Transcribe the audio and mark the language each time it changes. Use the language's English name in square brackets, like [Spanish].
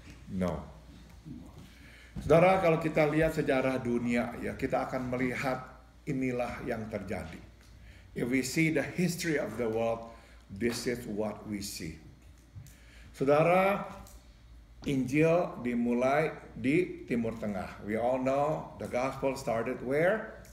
[English] No. [Indonesian] Saudara, kalau kita lihat sejarah dunia, ya kita akan melihat inilah yang terjadi. [English] If we see the history of the world, this is what we see. [Indonesian] Saudara, Injil dimulai di Timur Tengah. [English] We all know the gospel started where?